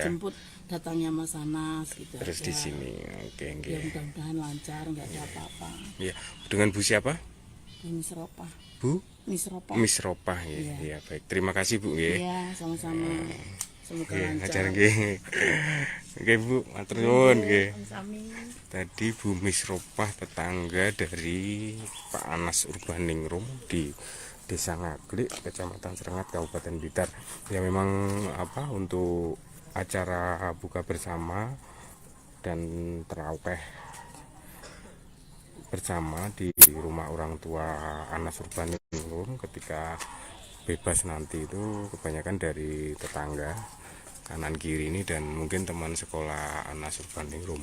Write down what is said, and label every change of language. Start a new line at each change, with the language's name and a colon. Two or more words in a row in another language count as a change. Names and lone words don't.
Indonesian: menjemput datangnya Mas Anas gitu. Terus di aja. sini. Oke. Ya mudah-mudahan lancar, enggak ada apa-apa. Ya, dengan Bu siapa? Di Misropah. Bu Misropah. Miss Ropah ya. Iya. Ya, baik. Terima kasih, Bu ya. Iya, sama-sama. Semoga Oke, lancar.
Javanese: ngajar nggih. Oke, Bu, matur nuwun nggih. Sami.
Indonesian: Tadi Bu Miss Ropah, tetangga dari Pak Anas Urbaningrum di Desa Ngaglik, Kecamatan Serengat, Kabupaten Blitar. Ya memang untuk acara buka bersama dan tarawih bersama di rumah orang tua Anas Urbaningrum ketika bebas nanti itu kebanyakan dari tetangga kanan kiri ini dan mungkin teman sekolah Anas Urbaningrum.